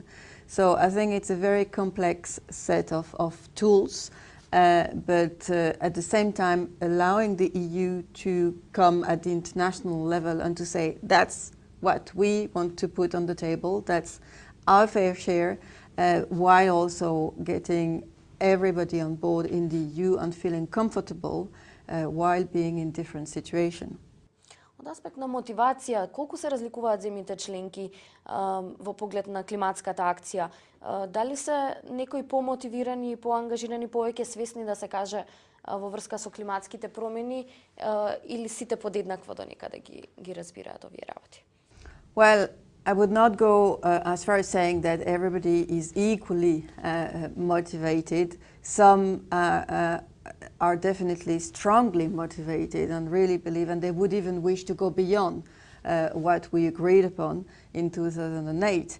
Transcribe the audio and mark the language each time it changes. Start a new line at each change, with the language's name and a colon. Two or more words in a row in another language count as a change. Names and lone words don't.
English: So I think it's a very complex set of tools, but at the same time allowing the EU to come at the international level and to say that's what we want to put on the table, that's our fair share, while also getting everybody on board in the EU and feeling comfortable while being in different situations.
Macedonian: Од аспект на мотивација, колку се разликуваат земјите членки во поглед на климатската акција? Дали се некои помотивирани и поангажирани, повеќе свесни да се каже во врска со климатските промени или сите подеднакво до некаде ги разбираат овие работи?
English: Well, I would not go as far as saying that everybody is equally motivated. Some are definitely strongly motivated and really believe, and they would even wish to go beyond what we agreed upon in 2008.